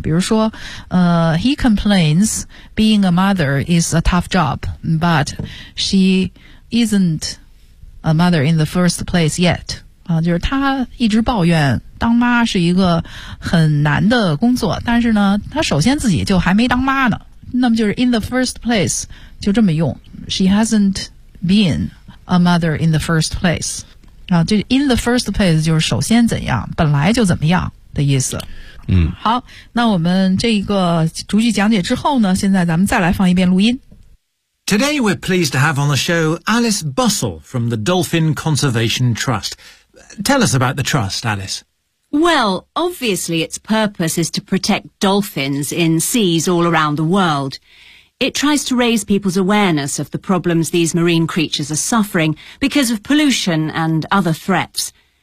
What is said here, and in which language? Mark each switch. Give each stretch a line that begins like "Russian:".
Chinese: 比如说
English: he complains being a mother is a tough job, but she isn't a mother in the first place yet.
Chinese: 啊，就是他一直抱怨当妈是一个很难的工作，但是呢他首先自己就还没当妈呢。那么就是
English: in the first place,
Chinese: 就这么用。
English: She hasn't been a mother in the first place.
Chinese: 然后就
English: in the first place
Chinese: 就是首先怎样，本来就怎么样的意思。嗯，好，那我们这一个逐句讲解之后呢，现在咱们再来放一遍录音。
English: Today we're pleased to have on the show Alice Bussell from the Dolphin Conservation Trust. Tell us about the trust, Alice. Well, obviously its purpose is to protect dolphins in seas all around the world. It tries to raise people's awareness of the problems these marine creatures are suffering because of pollution and other threats.